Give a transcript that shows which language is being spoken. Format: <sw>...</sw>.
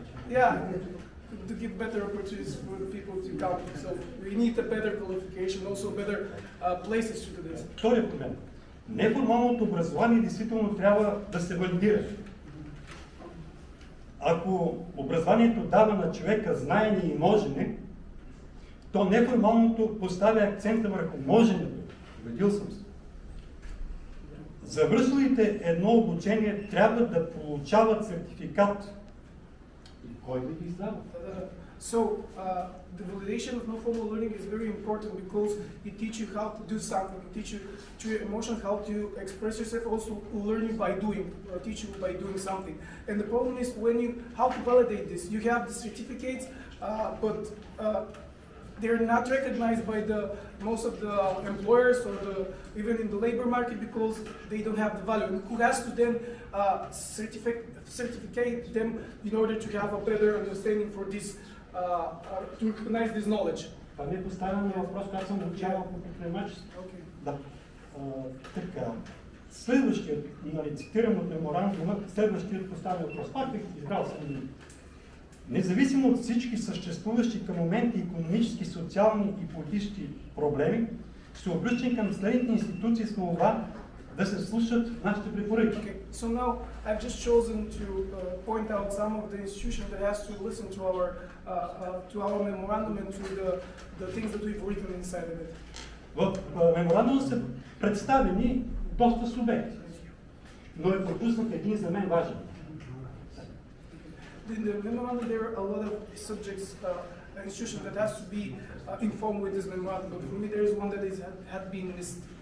<en>Yeah, to give better opportunities for the people to come. So we need a better qualification, also better places to do this.</en> <bg>Вторият момент. Неформалното образование действително трябва да се валидира. Ако образованието дава на човека знаене и можене, то неформалното поставя акцента върху моженето. Убедил съм се. Завършилите едно обучение трябва да получават сертификат. И кой да ги издава?</bg> <en>So, the validation of no formal learning is very important because it teaches you how to do something, it teaches you through your emotion how to express yourself, also learning by doing, teach you by doing something. And the problem is how to validate this. You have the certificates, but they're not recognized by the most of the employers or even in the labor market because they don't have the value. And who has to then certificate them in order to have a better understanding for this, to recognize this knowledge.</en> <bg>Това не е поставяне на въпрос, когато съм учавал по предприемачество.</bg> <en>Okay.</en> <bg>Да. Така. Следващият, цитирам от меморандума, следващият поставя въпрос. Пак бих избрал съм. Независимо от всички съществуващи към момента икономически, социални и политически проблеми, се обръщам към следните институции с молба да се слушат нашите препоръки.</bg> <en>Okay. So now I've just chosen to point out some of the institutions that has to listen to our memorandum and to the things that we've written inside of it.</en> <bg>В меморандума са представени доста субекти, но е пропуснат един за мен важен.</bg> <en>In the memorandum, there are a lot of subjects, institutions that has to be informed with this memorandum. But for me, there is one that had been missed.</en>